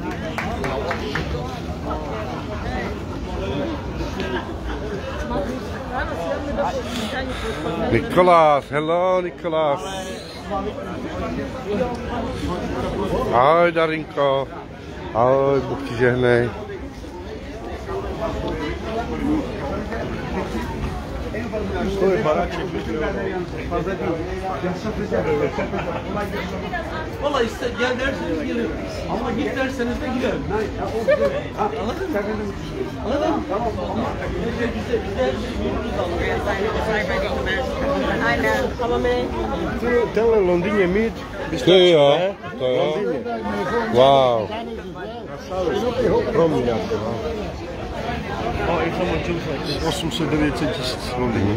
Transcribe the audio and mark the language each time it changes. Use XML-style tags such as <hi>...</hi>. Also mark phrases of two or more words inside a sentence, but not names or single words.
<cs>Nikolás, hello Nikolás. Ahoj Darinko. Ahoj, Bůh ti žehnej. To je baráček.</cs> <tr>Vallahi gel derseniz gelirim. Ama git derseniz de giderim. Anladın mı? Anladın mı? Ama bize</tr> <cs>Tenhle v Londýně mít. Ty jo, to jo. Wow. Pro mě. 800-900 tisíc Londýně.</cs>